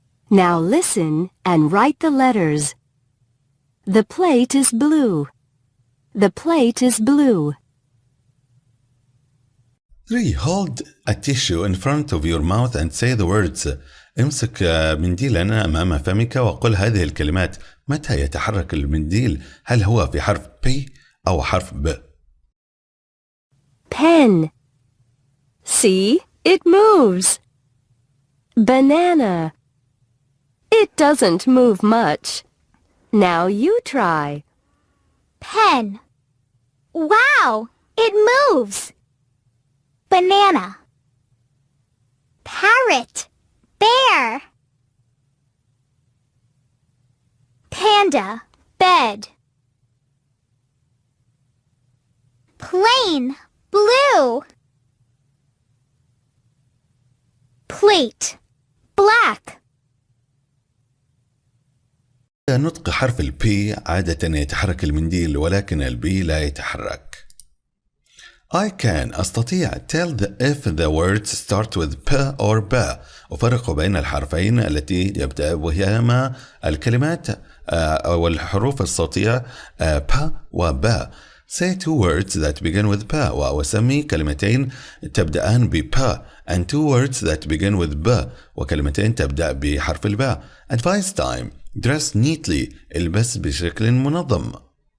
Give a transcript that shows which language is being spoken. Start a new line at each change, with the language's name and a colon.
English: Now listen and write the letters. The plate is blue. The plate is blue. 3. Hold a tissue in front of your mouth and say the words.
Arabic: امسك منديلا أمام فمك وقل هذه الكلمات. متى يتحرك المنديل؟ هل هو في حرف P أو حرف B؟
English: Pen. See, it moves. Banana. It doesn't move much. Now you try. Pen. Wow, it moves. Banana. Parrot. Bear. Panda. Bed. Plane. Blue. Plate. Black.
Arabic: نطق حرف ال P عادة يتحرك المنديل ولكن ال B لا يتحرك.
English: I can
Arabic: أستطيع
English: tell if the words start with P or B.
Arabic: أفرق بين الحرفين التي يبدأ بهما الكلمات أو الحروف الصوتية P و B.
English: Say 2 words that begin with P
Arabic: وأسمي كلمتين تبدأان ب
English: P and 2 words that begin with B
Arabic: وكلمتين تبدأ بحرف ال
English: B. Advice time. Dress neatly.
Arabic: البس بشكل منظم.